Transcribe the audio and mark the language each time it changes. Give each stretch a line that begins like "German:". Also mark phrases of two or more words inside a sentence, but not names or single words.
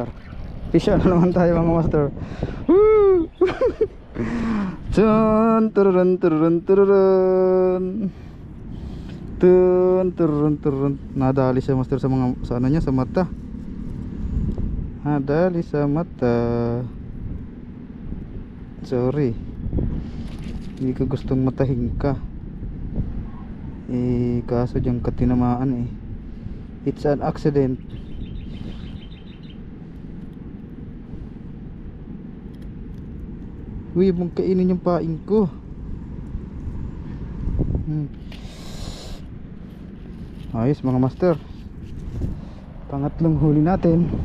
Filipino: Pisya na naman tayo mga master. Woo! Tun turun turun turun. Tun turun turun. Nadali siya master sa mga sa ano niya, sa mata. Nadali sa mata. Sorry. Hindi ko gustong matahin ka. Kaso diyang katinamaan eh.
English: It's an accident.
Filipino: Uy, mong kainin yung paing ko. Ayos mga master. Pangatlong huli natin.